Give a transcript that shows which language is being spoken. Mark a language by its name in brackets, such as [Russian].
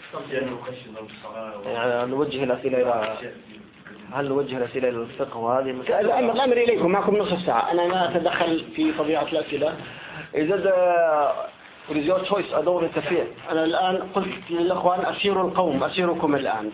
[Arabic] يعني نوجه الأسئلة إلى هل نوجه الأسئلة إلى الفقه وهذه؟ الأمر إليكم معكم نصف ساعة. أنا ما أتدخل في طبيعة الأسئلة. [English] إذا It is your choice. I don't want to interfere. [Arabic] أنا الآن قلت للأخوان أسير القوم أسيركم الآن.